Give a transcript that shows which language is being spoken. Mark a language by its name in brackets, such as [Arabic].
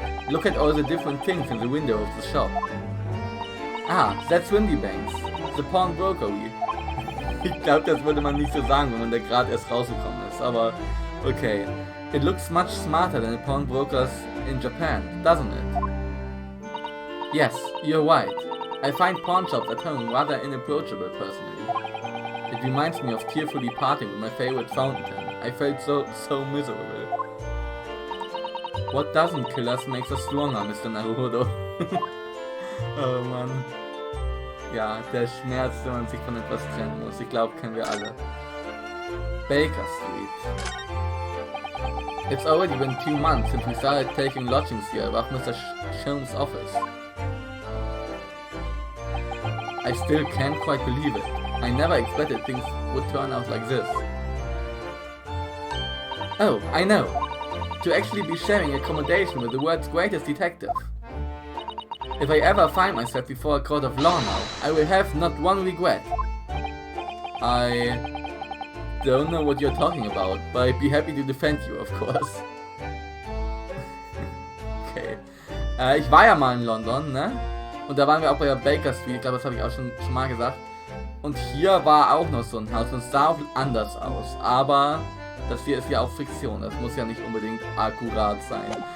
[English] Look at all the different things in the window of the shop. Ah, that's Windy Banks. The Pawnbrokery. [German] Ich glaube, das würde man nicht so sagen, wenn man da gerade erst rausgekommen ist, aber okay. [English] It looks much smarter than the pawnbrokers in Japan, doesn't it? Yes, you're right. I find pawn shops at home rather inapproachable personally. It reminds me of tearfully parting with my favorite fountain pen. I felt so miserable. What doesn't kill us makes us stronger, Mr. [German] Naruhodo. Oh Mann. Ja, der Schmerz, wenn man sich von etwas trennen muss. Ich glaube, kennen wir alle. [English] Baker Street. It's already been 2 months since we started taking lodgings here above Mr. Sholmes' office. I still can't quite believe it. I never expected things would turn out like this. Oh, I know. To actually be sharing accommodation with the world's greatest detective. If I ever find myself before a court of law now, I will have not one regret. I don't know what you're talking about, but I'd be happy to defend you, of course. Okay. [German] Ich war ja mal in London, ne? Und da waren wir auch bei der Baker Street, ich glaube, das habe ich auch schon mal gesagt. Und hier war auch noch so ein Haus und es sah auch anders aus. Aber das hier ist ja auch Fiktion, das muss ja nicht unbedingt akkurat sein.